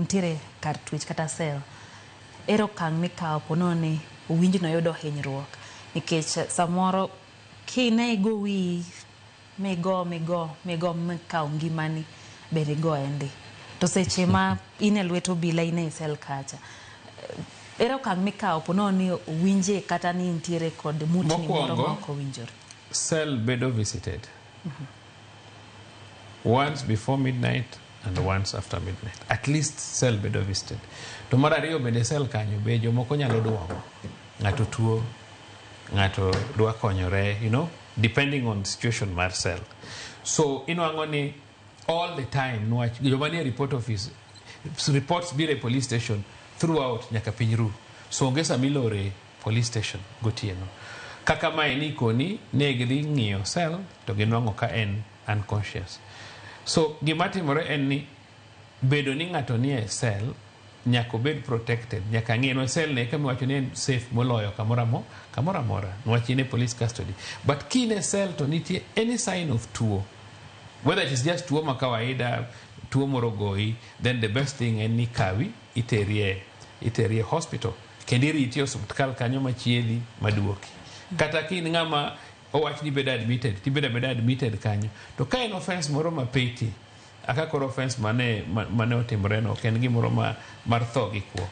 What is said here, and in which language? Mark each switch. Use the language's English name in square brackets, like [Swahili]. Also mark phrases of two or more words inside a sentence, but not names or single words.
[Luo (Kenya and Tanzania)] untiere kar twech kata sel, ero okang' mikao pono ni winji no yudo hinyruok nikech samoro kine gowi migo mikao ngimani bere go endi to seche ma ine lweto bila ine sel kacha ero okang' mikao pono ni winje kata ni intiere kod mutni moro ma ok owinjore. [English] Cell bedo visited once before midnight and once after midnight. At least cell bedo visited. [Luo (Kenya and Tanzania)] To mar ariyo bende cell kanyo be jomoko nyalo duogo. Ng'ato tuo, ng'ato dwa konyore, [English] depending on situation mar cell. [Luo (Kenya and Tanzania)] So inwang'o ni [English] all the time [Luo (Kenya and Tanzania)] nwach joma nie [English] report office reports [Luo (Kenya and Tanzania)] bire [English] police station throughout [Luo (Kenya and Tanzania)] nyaka piny ru. So onge samilore [English] police station [Luo (Kenya and Tanzania)] gotieno. Kaka mae ni koni ne gidhi ng'iyo cell to ginwang'o ka en unconscious. So gima timore en ni bedo ni ng'ato nie cell nyaka bed protected, nyaka ng'e no cell ne kama wacho ni en safe moloyo kamora mora nwach [English] in police custody. [Luo (Kenya and Tanzania)] But kine cell to nitie [English] any sign of [Luo (Kenya and Tanzania)] tuo, [English] whether it is just [Luo (Kenya and Tanzania)] tuo ma kawaida, tuo moro goyi, [English] then the best thing [Luo (Kenya and Tanzania)] en ni kawi iterie hospital kendo iriti osiptal kanyo machiedhi maduoki. Kata kin ng'ama owach ni bed admitted, ti beda admitted kanyo. To ka en offense moro mapeti, aka koro offense mane otimore no, ken gimoro mar tho gi kuo.